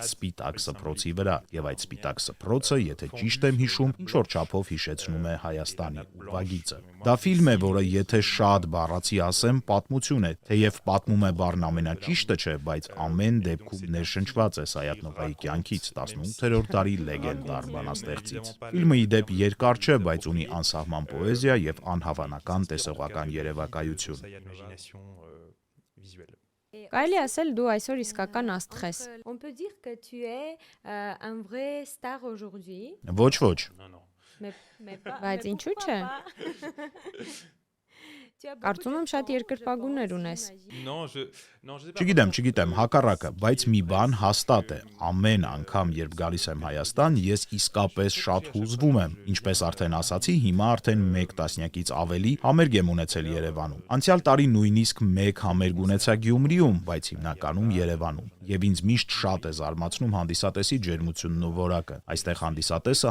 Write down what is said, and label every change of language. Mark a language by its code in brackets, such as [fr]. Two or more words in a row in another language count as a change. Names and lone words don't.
[hy] սպիտակ սփռոցի վրա, եւ այդ սպիտակ սփռոցը, եթե ճիշտ եմ հիշում, ինչ որ չափով հիշեցնում է Հայաստանի ուրվագիծը։ Դա ֆիլմ է, որը եթե շատ բառացի ասեմ, պատմություն է, թեև պատմում է բառն ամենաճիշտը չէ, բայց ամեն դեպքում ներշնչված է Սայաթնովայի կյանքից 18-րդ դարի լեգենդար բանաստեղծից։ Ֆիլմը ի դեպ երկար չէ, բայց ունի անսահման պոեզիա եւ անհավանական տեսողական երևակայություն։ [fr] Ça y a une imagination visuelle. [hy] Կարելի ասել դու այսօր իսկական աստղ ես։ [fr] On peut dire que tu es un vrai star aujourd'hui. [hy] Ոչ, ոչ։ [fr] Non, non. Mais pas. [hy] Բայց [fr] mais [hy] ինչու՞ [fr] pourquoi [hy] չէ։ [fr] pas? Tu as beaucoup [hy] Կարծում եմ [fr] de [hy] շատ [fr] talent, [hy] երկրպագուներ [fr] je pense, [hy] ունես։ [fr] j'imagine. Non, je sais pas. [hy] Չգիտեմ, հակառակը, բայց մի բան հաստատ է։ Ամեն անգամ, երբ գալիս եմ Հայաստան, ես իսկապես շատ հուզվում եմ։ Ինչպես արդեն ասացի, հիմա արդեն 1 տասնյակից ավելի համերգ եմ ունեցել Երևանում։ Անցյալ տարի նույնիսկ 1 համերգ ունեցա Գյումրիում, բայց հիմնականում Երևանում։ Եվ ինձ միշտ շատ է զարմացնում հանդիսատեսի ջերմությունն ու որակը։ Այստեղ հանդիսատեսը